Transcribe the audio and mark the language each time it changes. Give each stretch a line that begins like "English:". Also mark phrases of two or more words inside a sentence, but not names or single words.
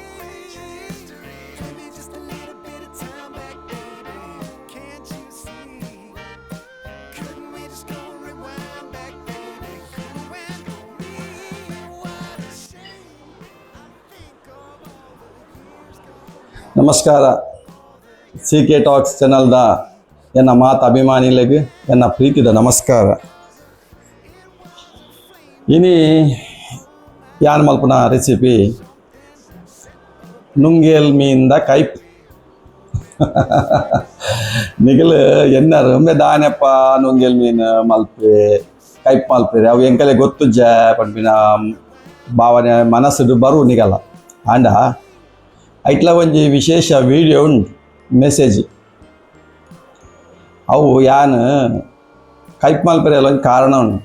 English: Give me just a little bit of time back, baby. Can't you see? Couldn't we just go rewind back, baby? You and me, what a shame. I think of all the years gone.
Tulu: ನಮಸ್ಕಾರ. ಸಿ ಕೆ ಟಾಕ್ಸ್ ಚಾನಲ್ದ ಎನ್ನ ಮಾತು ಅಭಿಮಾನಿಗಳಿಗೆ ಎನ್ನ ಪ್ರೀತಿದ ನಮಸ್ಕಾರ. ಇನಿ ಯಾನ್ ಮಲ್ಪನ ರೆಸಿಪಿ ನುಂಗೇಲ್ ಮೀನ್ದ ಕೈಪ್. ನಿಗಲು ಎನ್ನರು ಒಮ್ಮೆ ದಾನೆಪ್ಪ ನುಂಗೇಲ್ ಮೀನು ಮಲ್ಪೆ ಕೈಪ್ ಮಲ್ಪೆರೆ ಅವು ಎಂಕಲೆ ಗೊತ್ತುಜ್ಜ ಪಂಪಿನ ಭಾವನೆ ಮನಸ್ಸು ಬರು ನಿಗಲ್ಲ ಆಂಡ ಐಟ್ಲ ಒಂಜಿ ವಿಶೇಷ ವಿಡಿಯೋ ಉಂಟು ಮೆಸೇಜ್ ಅವು ಯಾನು ಕೈಪ್ ಮಲ್ಪೆರೆಲ್ಲ ಒಂದು ಕಾರಣ ಉಂಟು.